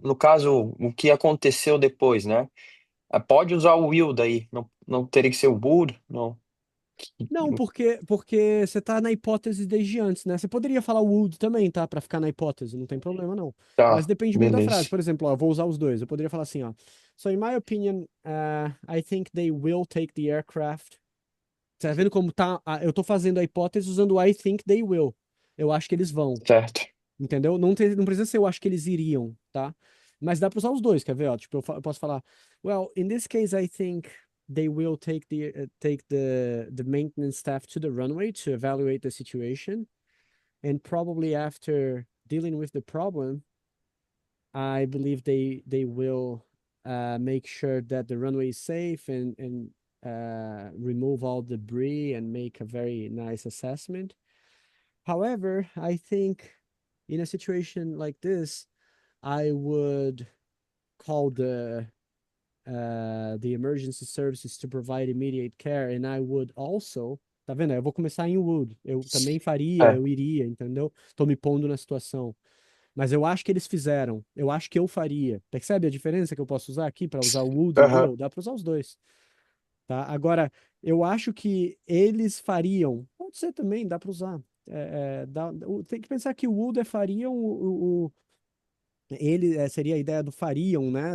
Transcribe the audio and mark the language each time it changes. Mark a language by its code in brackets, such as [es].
[pt] No caso, o que aconteceu depois, né? Pode usar o will daí. Não teria que ser o would? Não. Não, porque você tá na hipótese desde antes, né? Você poderia falar would também, tá? Pra ficar na hipótese, não tem problema não. Mas Tá, depende muito da frase. beleza. Por exemplo, ó, eu vou usar os dois. Eu poderia falar assim, ó. [en] So, in my opinion, I think they will take the aircraft. [pt] Você tá vendo como tá? Eu tô fazendo a hipótese usando [en] I think they will. [pt] Eu acho que eles vão. Certo. Entendeu? Não precisa ser eu acho que eles iriam, tá? Mas dá pra usar os dois, quer ver? Ó, tipo, eu posso falar, [en] well, in this case, I think they will take the maintenance staff to the runway to evaluate the situation. And probably after dealing with the problem, I believe they will make sure that the runway is safe and remove all debris and make a very nice assessment. However, I think in a situation like this, I would call the emergency services to provide immediate care, and I would also, [pt] tá vendo? Eu vou começar em would. Eu também faria, É. eu iria, entendeu? Tô me pondo na situação. Mas eu acho que eles fizeram. Eu acho que eu faria. Percebe a diferença que eu posso usar aqui para usar o would e o Aham. will? Dá para usar os dois. Tá? Agora, eu acho que eles fariam. Pode ser também, dá para usar. Tem que pensar que o would é fariam, ele seria a ideia do fariam, né?